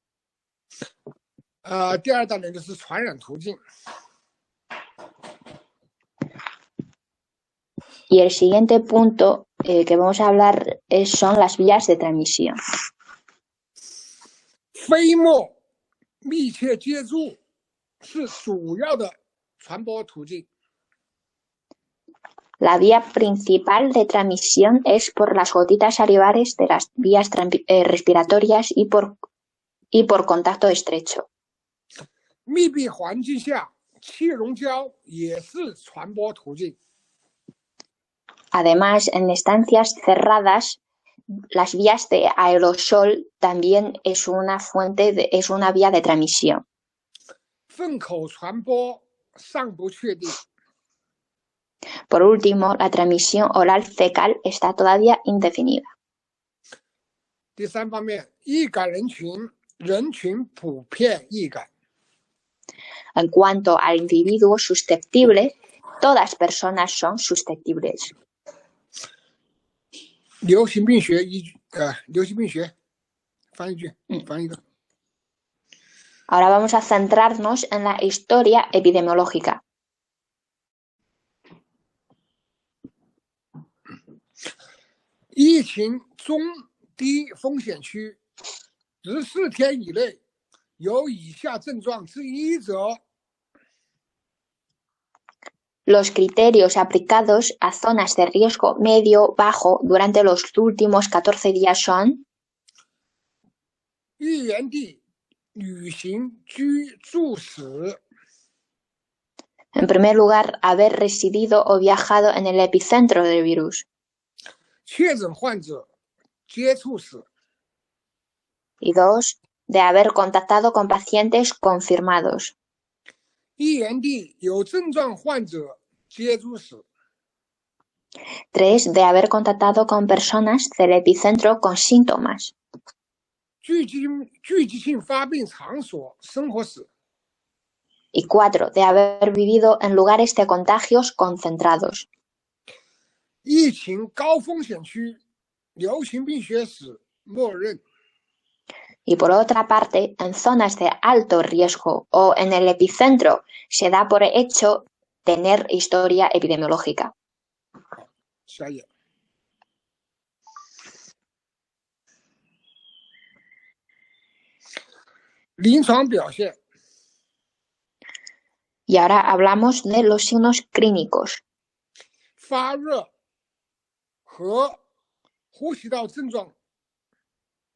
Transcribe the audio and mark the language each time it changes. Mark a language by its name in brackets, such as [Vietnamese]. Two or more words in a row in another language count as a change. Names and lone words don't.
[Chinese] 第2大点就是传染途径。 [Spanish] Y el siguiente punto que vamos a hablar son las vías de transmisión. [Chinese] 飞沫密切接触是主要的传播途径。 [Spanish] La vía principal de transmisión es por las gotitas salivares de las vías respiratorias y por contacto estrecho. [Chinese] 密闭环境下，气溶胶也是传播途径。 [Spanish] Además, en estancias cerradas, las vías de aerosol también es una vía de transmisión. [Chinese] 粪口传播尚不确定。 [Spanish] Por último, la transmisión oral fecal está todavía indefinida. [Chinese] 第3方面，易感人群普遍易感。 [Spanish] En cuanto al individuo susceptible, todas personas son susceptibles. [Chinese] 流行病学依据流行病学翻译句翻译的。 [Spanish] Ahora vamos a centrarnos en la historia epidemiológica. [Chinese] 疫情中低风险区14天以内有以下症状之一者。 [Spanish] Los criterios aplicados a zonas de riesgo medio-bajo durante los últimos 14 días son: [Chinese] 预言地旅行居住史。 [Spanish] En primer lugar, haber residido o viajado en el epicentro del virus. [Chinese] 确诊患者接触史。 [Spanish] Y 2, de haber contactado con pacientes confirmados. [Chinese] 预言地有症状患者接触史。 [Spanish] 3, de haber contactado con personas del epicentro con síntomas. [Chinese] 聚集性发病场所生活史。 [Spanish] Y 4, de haber vivido en lugares de contagios concentrados. [Chinese] 疫情高风险区流行病学史默认。 [Spanish] Y por otra parte, en zonas de alto riesgo o en el epicentro se da por hecho tener historia epidemiológica. [Chinese] 下一页。临床表现。 [Spanish] Y ahora hablamos de los signos clínicos. [Chinese] 发热和呼吸道症状